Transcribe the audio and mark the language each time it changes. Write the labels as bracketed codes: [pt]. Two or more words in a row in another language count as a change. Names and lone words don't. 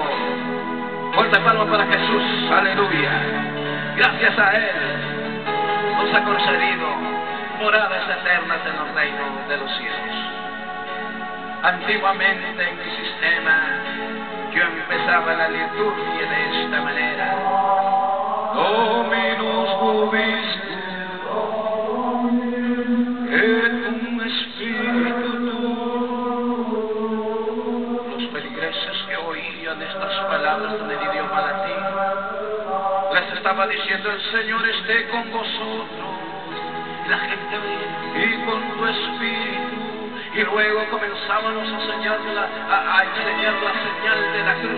[es] Fuerte palma para Jesús, aleluya. Gracias a Él nos ha concedido moradas eternas en los reinos de los cielos. Antiguamente en mi sistema yo empezaba la liturgia de esta manera: [la] Dominus vobiscum, et cum spiritu tuo. [es] Los feligreses que oían estas palabras en el idioma latín, les estaba diciendo: el Señor esté con vosotros. La gente veía: y con tu espíritu. Y luego comenzábamos a enseñar la señal de la cruz.